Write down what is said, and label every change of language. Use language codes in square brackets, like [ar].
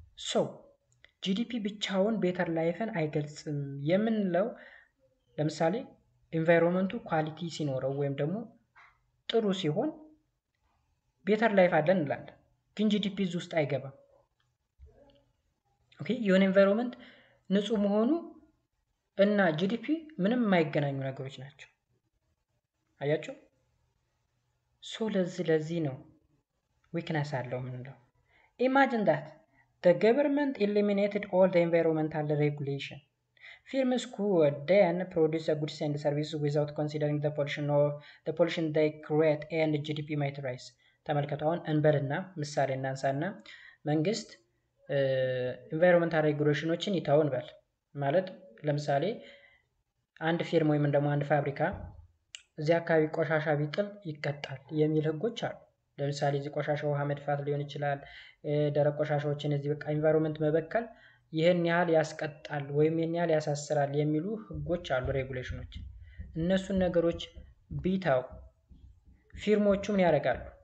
[am] ሶ ጂዲፒ ብቻውን ቤተር ላይፍን አይገልጽም የምንለው ለምሳሌ ኤንቫይሮንመንቱ ኳሊቲ ሲኖረው ወይም ደግሞ ጥሩ ሲሆን ቤተር ላይፍ አለን እንላለን። ግን ጂዲፒ እዚህ ውስጥ አይገባም። ኦኬ የሆነ ኤንቫይሮንመንት ንጹህ መሆኑ እና ጂዲፒ ምንም የማይገናኙ ነገሮች ናቸው። አያችሁ? ሶ ለዚህ ነው ዊክነስ አለው ምንለው። [en] ኢማጂን ዳት the government eliminated all the environmental regulation. Firms could then produce a goods and services without considering the pollution they create and GDP might rise. [am] ተመልከቱ። አሁን እንበልና ምሳሌ እናንሳና መንግስት ኢንቫይሮንመንታል ሬጉሌሽኖችን ይተው እንበል። ማለት ለምሳሌ አንድ ፊርም ወይም ደግሞ አንድ ፋብሪካ እዚህ አካባቢ ቆሻሻ ቢጥል ይቀጣል የሚል ህጎች አሉ። ለምሳሌ እዚህ ቆሻሻ ውሃ መድፋት ሊሆን ይችላል። ደረቅ ቆሻሻዎችን እዚህ በቃ ኢንቫይሮንመንት መበከል ይህን ያህል ያስቀጣል ወይም ይህን ያህል ያሳስራል የሚሉ ህጎች አሉ፣ ሬጉሌሽኖች። እነሱን ነገሮች ቢተው ፊርሞቹ ምን ያደርጋሉ?